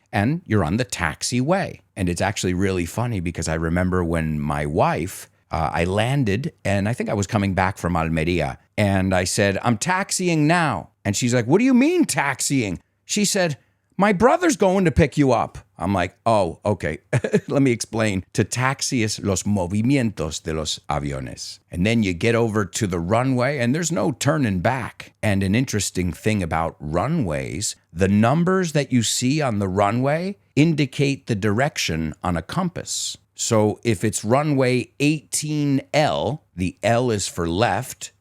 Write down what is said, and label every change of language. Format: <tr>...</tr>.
<en>And you're on the taxiway. And it's actually really funny because I remember when my wife, I landed and I think I was coming back from Almeria. And I said, I'm taxiing now. And she's like, what do you mean taxiing? She said, my brother's going to pick you up. I'm like, oh, okay. Let me explain.</en> <es>To taxi es los movimientos de los aviones.</es> <en>And then you get over to the runway and there's no turning back. And an interesting thing about runways, the numbers that you see on the runway indicate the direction on a compass. So if it's runway 18L, the L is for left,</en>